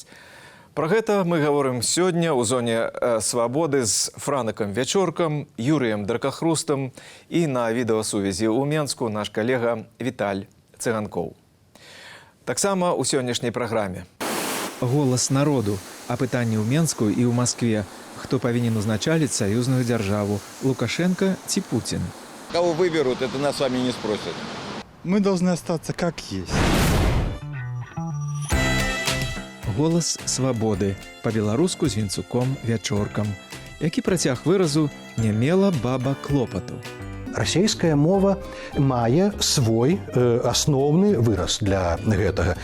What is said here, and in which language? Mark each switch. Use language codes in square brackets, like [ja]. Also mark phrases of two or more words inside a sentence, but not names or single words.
[be] Пра гэта мы гаворым сёння ў зоне свабоды з Франакам Вячоркам, Юрыем Дракахрустам і на відэасувязі ў Менску наш калега Віталь Цыганкоў. Таксама ў сённяшняй праграме. Голас народу. А пытанне ў Менску і ў Маскве. Хто павінен узначаліць саюзную дзяржаву? Лукашенко ці Путин? [ru] Кого выберут, это нас с вами не спросят. Мы должны остаться как есть. [be] Голас свабоды. Па-беларуску з Вінцуком Вячоркам. Які працяг выразу «не мела баба клопату». Расійская мова мае свой асноўны выраз для гэтага.